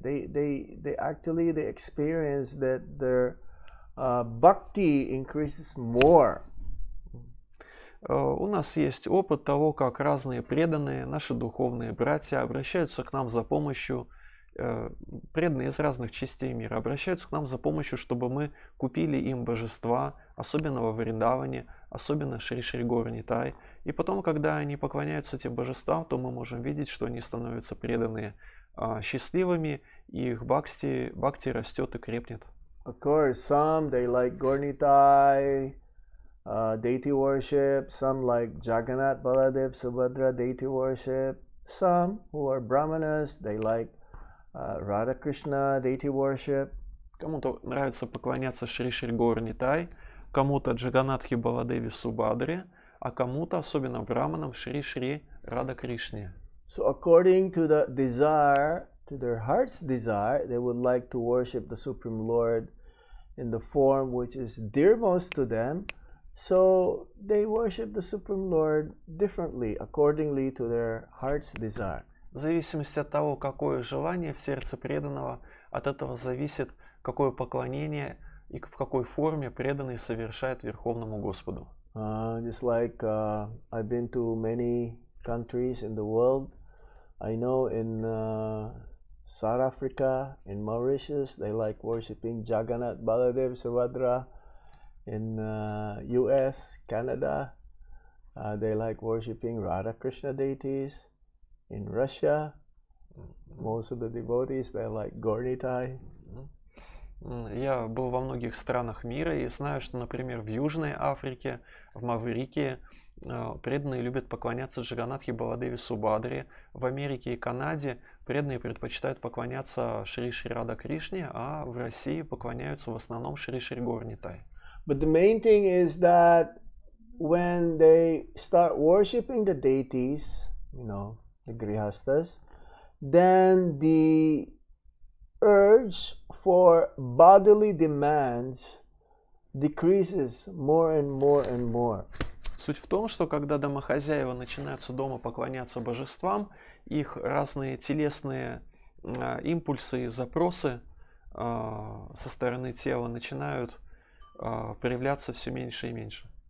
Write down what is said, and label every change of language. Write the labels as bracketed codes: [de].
[en] They actually they experience that their bhakti increases more. [ru] У нас есть опыт того, как разные преданные, наши духовные братья обращаются к нам за помощью, преданные из разных частей мира, обращаются к нам за помощью, чтобы мы купили им божества, особенно во Вриндаване, особенно Шри Горнитай. И потом, когда они поклоняются этим божествам, то мы можем видеть, что они становятся преданные, счастливыми, и их бхакти растет и крепнет. [en] Of course, some they like Gornitai, deity worship, some like Jagannath, Baladev, Subhadra, deity worship. Some who are Brahmanas, they like Radha Krishna, deity worship. [ru] Кому-то нравится поклоняться Шри Горнитай, кому-то Джаганатхи Баладеви Субадре, а кому-то, особенно браманам, Шри Рада Кришне. [en] So according to the desire, to their heart's desire, they would like to worship the Supreme Lord in the form which is dearmost to them. So they worship the Supreme Lord differently, accordingly to their heart's desire. [ru] В зависимости от того, какое желание в сердце преданного, от этого зависит, какое поклонение и в какой форме преданный совершает Верховному Господу. [en] Just like I've been to many countries in the world. I know in South Africa, in Mauritius, they like worshiping Jagannath, Baladev, Subhadra. In US, Canada, they like worshiping Radha Krishna deities. In Russia, most of the devotees, they like Gornitai. [ru] Я был во многих странах мира и знаю, что, например, в Южной Африке, в Маврикии преданные любят поклоняться Джаганатхе Баладеве Субадре. В Америке и Канаде преданные предпочитают поклоняться Шри Рада Кришне, а в России поклоняются в основном Шри Горнитай. [en] But the main thing is that when they start worshiping the deities, you know, the grihastas, then the urge for bodily demands decreases more and more and more. [ru] Суть в том, что когда домохозяева начинают дома поклоняться божествам, их разные телесные импульсы и запросы со стороны тела начинают проявляться все меньше и меньше.